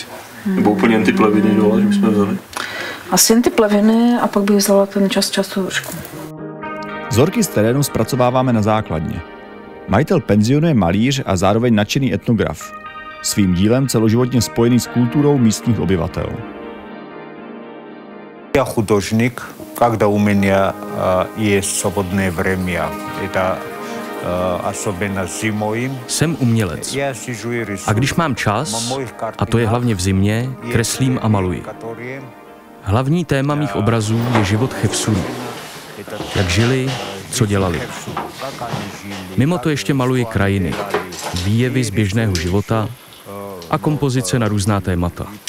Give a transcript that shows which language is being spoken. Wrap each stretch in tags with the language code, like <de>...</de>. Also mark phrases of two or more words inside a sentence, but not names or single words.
<cs>Nebo úplně jen ty pleviny dole, že bychom vzali? Asi jen ty pleviny a pak bych vzala ten čas tu vršku. Vzorky z terénu zpracováváme na základně. Majitel penzionu je malíř a zároveň nadšený etnograf. Svým dílem celoživotně spojený s kulturou místních obyvatel.</cs> <ru>Я художник, когда у меня есть свободное время, это особенно зимой.</ru> <cs>Jsem umělec. A když mám čas, a to je hlavně v zimě, kreslím a maluji. Hlavní téma mých obrazů je život Chefsurů. Jak žili, co dělali. Mimo to ještě maluji krajiny, výjevy z běžného života a kompozice na různá témata.</cs>